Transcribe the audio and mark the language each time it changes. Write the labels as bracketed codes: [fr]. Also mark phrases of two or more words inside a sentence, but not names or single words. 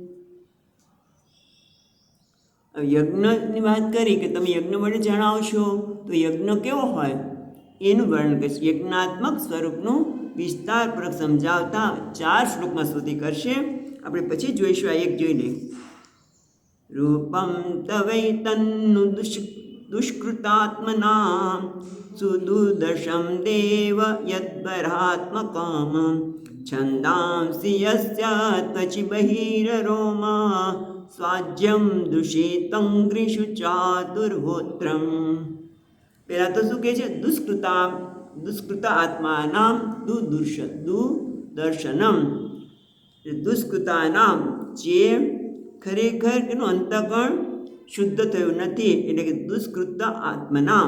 [gu] યજ્ઞની વાત કરી કે તમે યજ્ઞ વડે જણાવશો તો યજ્ઞ કેવો હોય એનું વર્ણન કરશે. યજ્ઞાત્મક સ્વરૂપનું વિસ્તારપૂર્વક સમજાવતા 4 શ્લોકમાં સ્તુતિ કરશે. આપણે પછી જોઈશું. આ એક જોઈ લે. [sa] રૂપમ તવૈ તન્નુ दुष्कृतात्मनां सुदुर्दशं देव यद्वरात्मकं छन्दांसि यस्य त्वचि बहिररोमा स्वाज्यं दूषितं ग्रीषु चातुर्होत्रम्। [gu] પહેલાં તો શું કહે છે? [sa] દુષ્કૃત આત્માનામ દુદર્શનમ. [gu] દુષ્કૃતાનામ જે ખરેખર એનું અંતઃકરણ શુદ્ધ થયું નથી, એટલે કે [sa] દુષ્કૃત આત્મનામ.